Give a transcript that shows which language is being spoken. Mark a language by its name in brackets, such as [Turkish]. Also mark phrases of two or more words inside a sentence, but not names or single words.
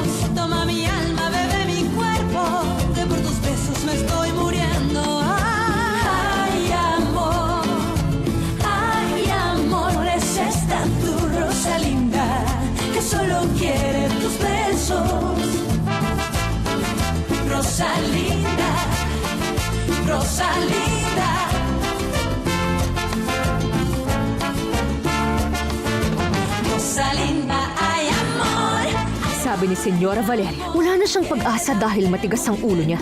[Spanish] Toma mi alma, bebe mi cuerpo, que por tus besos me estoy muriendo. Ay, amor, es esta tu rosa linda que solo quiere tus besos. Rosalinda, Rosalinda. Rosalinda, ay amor. [Filipino] Sabi ni Senyora Valeria, wala na siyang pag-asa dahil matigas ang ulo niya.